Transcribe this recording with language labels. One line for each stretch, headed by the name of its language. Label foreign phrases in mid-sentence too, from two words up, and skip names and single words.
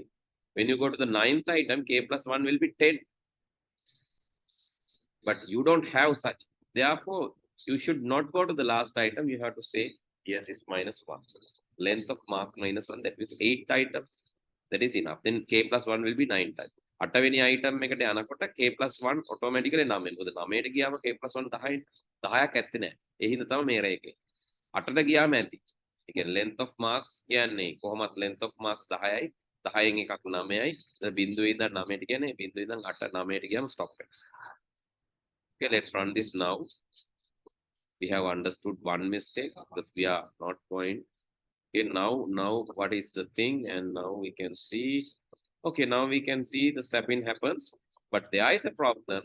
English: When you go to the 9th item, K plus 1 will be 10. But you don't have such. Therefore, you should not go to the last item. You have to say, here is minus 1. Length of mark minus 1, that is 8th item. That is enough. Then K plus 1 will be 9 times.
Sinhala: 8 item එකට යනකොට
English: K plus 1 automatically
Sinhala: 9 වෙනවා. 9ට ගියාම
English: K plus 1
Sinhala: 10යි. 10ක් ඇත්තේ නැහැ. ඒ හින්දා තමයි මේ රේකේ. 8ට ගියාම ඇති. ඒ කියන්නේ
English: length of marks
Sinhala: කියන්නේ කොහොමත්
English: length of marks
Sinhala: 10යි. 10න් එකක් 9යි. බිඳුවේ ඉඳන් 9ට කියන්නේ බිඳුවේ ඉඳන් 8 9ට ගියාම stop එක.
English: Okay, let's run this now. We have understood one mistake because we are not going. Okay, now what is the thing? And now we can see. Okay, now we can see the swapping happens, but there is a problem.